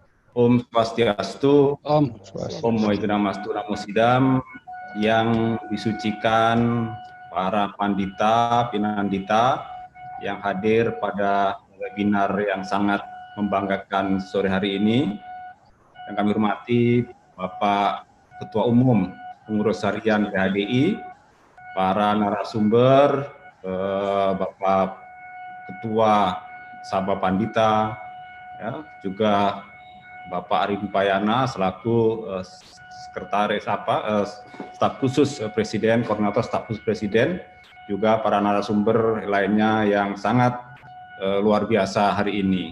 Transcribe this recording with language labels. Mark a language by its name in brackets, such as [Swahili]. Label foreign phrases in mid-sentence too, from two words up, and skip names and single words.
[Sanskrit] Om Swastiastu, Om Om Swastiastu. Waidnamastu Namo Sidam, [Indonesian] yang disucikan para pandita, pinandita yang hadir pada webinar yang sangat membanggakan sore hari ini. Yang kami hormati Bapak Ketua Umum Pengurus Harian PHDI, para narasumber, Bapak Ketua Sabha Pandita, ya, juga Bapak Ari Dipayana selaku sekretaris staf khusus Presiden, koordinator staf khusus Presiden, juga para narasumber lainnya yang sangat luar biasa hari ini.